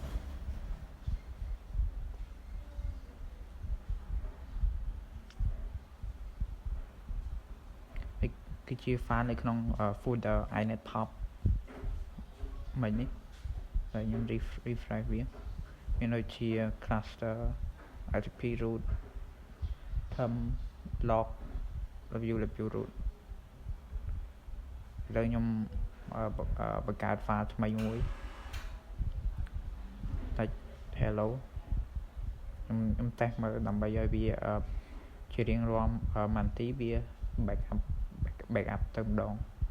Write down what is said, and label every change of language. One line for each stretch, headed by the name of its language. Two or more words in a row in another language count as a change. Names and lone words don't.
Khmer: គឺជា file នៅក្នុង
English: folder inet pub
Khmer: មិននេះហើយខ្ញុំ refresh វាមានដូចជា
English: cluster RTP root thumb log review root
Khmer: ឥឡូវខ្ញុំបង្កើត file ថ្មីមួយតែ hello ខ្ញុំតេស្តមើលដើម្បីឲ្យវាជារៀងរាល់ម៉ាន់ទីវា backup ទៅម្ដង